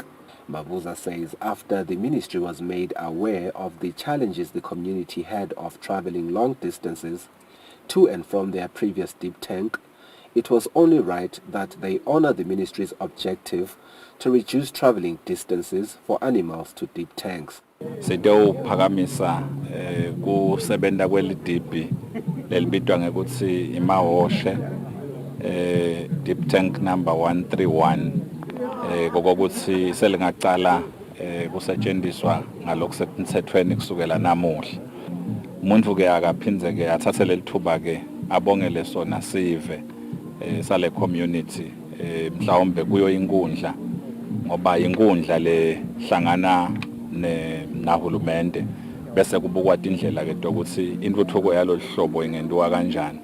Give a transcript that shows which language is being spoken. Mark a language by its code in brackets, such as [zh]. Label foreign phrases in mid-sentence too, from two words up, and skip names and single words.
[en] Mabuza says after the ministry was made aware of the challenges the community had of traveling long distances to and from their previous deep tank, it was only right that they honor the ministry's objective to reduce traveling distances for animals to deep tanks. [ss] Sidophakamisa kusebenta kwelidibhi lelibitwa ngekuthi iMahoshe [en] deep tank number 131 [ss] kokuthi selingacala kusetshenziswa ngalokusemthethweni kusukela namuhla. Umuntu ke akaphindze ke athathele lithuba ke abongele sona sive sale community mhlawumbe kuyo inkundla ngoba inkundla lehlangana nahulumende bese kubukwa indlela ke ukuthi intuthuko yaloluhlobo ingentiwa kanjani.